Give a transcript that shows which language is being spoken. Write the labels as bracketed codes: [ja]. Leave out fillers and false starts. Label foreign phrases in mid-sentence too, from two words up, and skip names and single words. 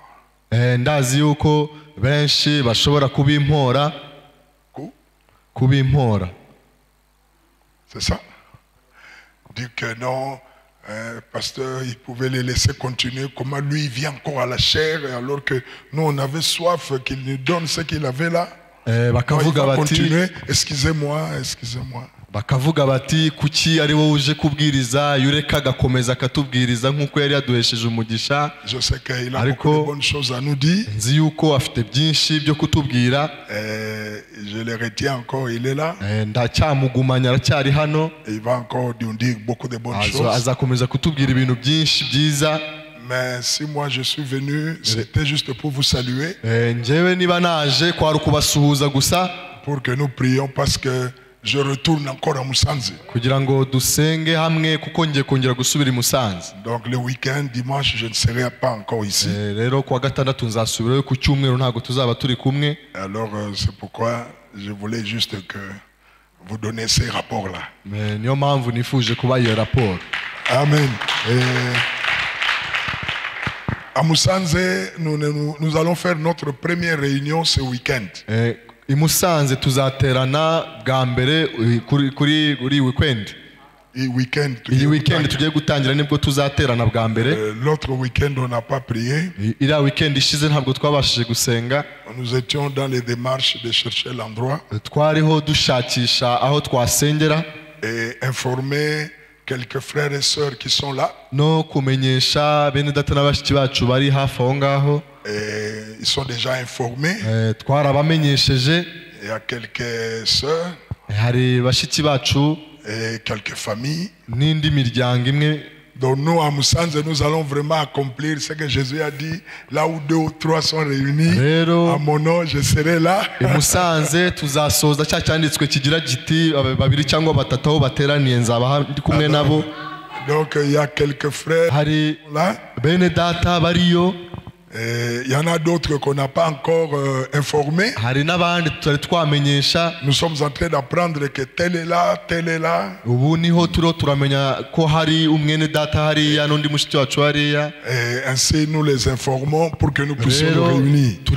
[fr] C'est ça? Dit que non, pasteur, il pouvait les laisser continuer. Comment lui, il vient encore à la chair, alors que nous, on avait soif qu'il nous donne ce qu'il avait là. Il va continuer. Excusez-moi, excusez-moi. [rw] Bakavuga bati kuki ari wowe uje kubwiriza yureka gakomeza katubwiriza nkuko yari yaduhesheje umugisha. [fr] Je sais qu'il a beaucoup de bonnes choses à nous dire. [rw] Nzi yuko afite byinshi byo kutubwira. [fr] Je le retiens encore, il est là. [rw] Ndacyamugumanya aracyari hano. [fr] Il va encore nous dire beaucoup de bonnes choses. [rw] Azakomeza kutubwira ibintu byinshi byiza. [fr] Mais si moi je suis venu, c'était juste pour vous saluer. [rw] Njyewe niba naje kwari kubasuhuza gusa. [fr] Pour que nous prions parce que je retourne encore à Musanze. [rw] Kugira ngo dusenge hamwe kuko ngiye kongera gusubira i Musanze. [fr] Donc le week-end dimanche je ne serai pas encore ici. [rw] Rero kwa gatandatu nzasubirayo ku cyumweru ntago tuzaba turi kumwe. [fr] Alors c'est pourquoi je voulais juste que vous donniez ces rapports là. [rw] Mais niyo mpamvu nifuje kuba iyo rapport. Amen. [fr] À Musanze nous allons faire notre première réunion ce week-end. [rw] I Musanze tuzaterana bwa mbere kuri weekend. Iyi weekend tugiye gutangira nibwo tuzaterana bwa mbere. [fr] L'autre weekend on n'a pas prié. [rw] Ira weekend ishize ntabwo twabashije gusenga. [fr] Nous étions dans les démarches de chercher l'endroit. [rw] Twariho dushakisha aho twasengera. [fr] Et informer quelques frères et sœurs qui sont là. [rw] No kumenyesha bene data n'abashiki bacu bari hafi aho ngaho. [fr] Ils sont déjà informés. [rw] Twarabamenyesheje. [fr] Il y a quelques sœurs. [rw] Hari bashiki bacu. [fr] Et quelques familles. [rw] N'indi miryango imwe. [fr] Donc nous à Musanze nous allons vraiment accomplir ce que Jésus a dit. Là où 2 ou 3 sont réunis à mon nom, je serai là. [rw] I Musanze tuzasoza cya cyanditswe kigira giti babiri cyangwa batatu aho bateraniye nzaba ndi kumwe nabo. [fr] Donc il y a quelques frères [rw] hari [fr] là. [rw] Bene data bariyo. [fr] Il y en a d'autres qu'on n'a pas encore informés. Nous sommes en train d'apprendre que tel est là, tel est là. Et ainsi nous les informons pour que nous puissions nous réunir.